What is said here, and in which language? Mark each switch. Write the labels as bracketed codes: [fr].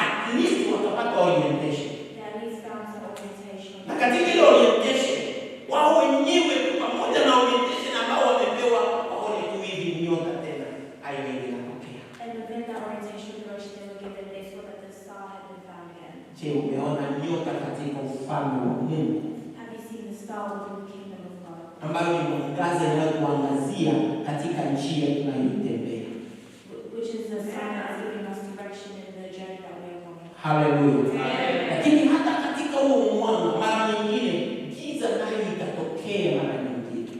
[en] at least [sw] wakapata orientation. [en] they at least found some orientation. [sw] Na katika ile orientation, wao wenyewe pamoja na orientation ambao wamepewa, waone tu hivi nyota tena haiwezi inatokea. [en] And within that orientation direction they were given, they saw that the star had been found again. [sw] Je, umeona nyota katika ufalme wa Mungu [en] Have you seen the star within the kingdom of God? [sw] ambayo ni mwangaza inayotuangazia katika njia tunayoitembea. [en] Which is the sign that's giving us direction in the journey that we are going. [sw] Haleluya. Lakini hata katika huo mwanga mara nyingine giza nayo itatokea mara nyingine.